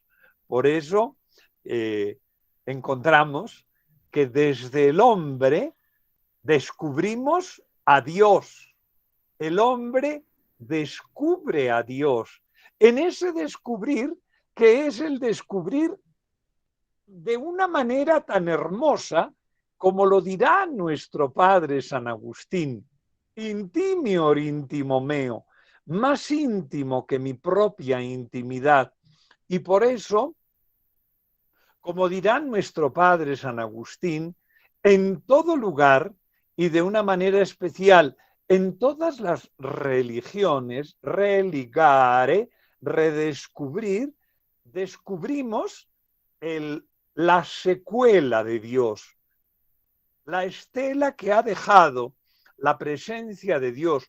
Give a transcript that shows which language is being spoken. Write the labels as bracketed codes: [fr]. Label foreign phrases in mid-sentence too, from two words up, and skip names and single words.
[es] Por eso encontramos que desde el hombre descubrimos a Dios. El hombre descubre a Dios. En ese descubrir, que es el descubrir de una manera tan hermosa, como lo dirá nuestro padre San Agustín, [la] intimior intimo meo, [es] más íntimo que mi propia intimidad. Y por eso, como dirá nuestro padre San Agustín, en todo lugar y de una manera especial en todas las religiones, religare, redescubrir, descubrimos la secuela de Dios, la estela que ha dejado la presencia de Dios.